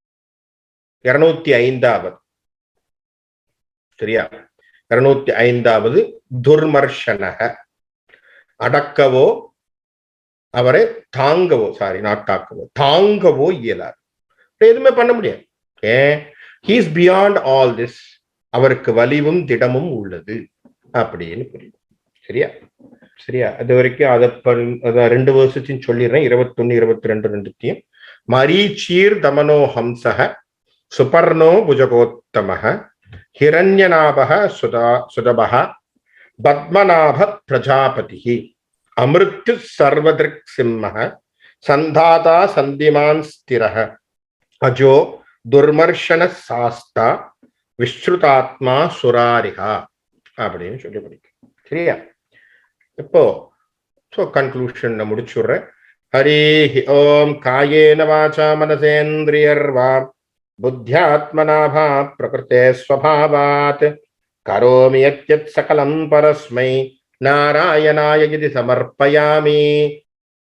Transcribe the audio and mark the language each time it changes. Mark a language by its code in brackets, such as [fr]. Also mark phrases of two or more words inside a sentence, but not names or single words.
[ta] 205வது. சரியா? 205வது துர்மர்ஷனக, அடக்கவோ அவரை தாங்கவோ, [en] sorry not [ta] தாக்கவோ, தாங்கவோ இயலாது, எதுவுமே பண்ண முடியாது. [en] he is beyond all this, [ta] அவருக்கு வலிவும் திடமும் உள்ளது அப்படின்னு புரியும். சரியா? சரியா? அது வரைக்கும் அதை 2 வருஷத்தையும் சொல்லிடுறேன். [sa] 21, 22 ரெண்டுத்தையும். मरीचिर् दमनो हंसः सुपर्णो भुजगोत्तमः हिरण्यनाभः सुदभः पद्मनाभ प्रजापतिः अमृत्युः सर्वदृक् सिंहः सन्धाता सन्धिमान् स्थिरः अजो दुर्मर्शன शास्ता विश्रुतात्मा सुरारिहा [ta] அப்படின்னு சொல்லி படிக்கும். சரியா? இப்போ கன்க்ளூஷன் முடிச்சுடுறேன். [sa] हरि ॐ. कायेन वाचा मनसेन्द्रियैर्वा बुद्ध्यात्मना वा प्रकृतेः स्वभावात् करोमि यद्यत् सकलं परस्मै नारायणाय इति समर्पयामि.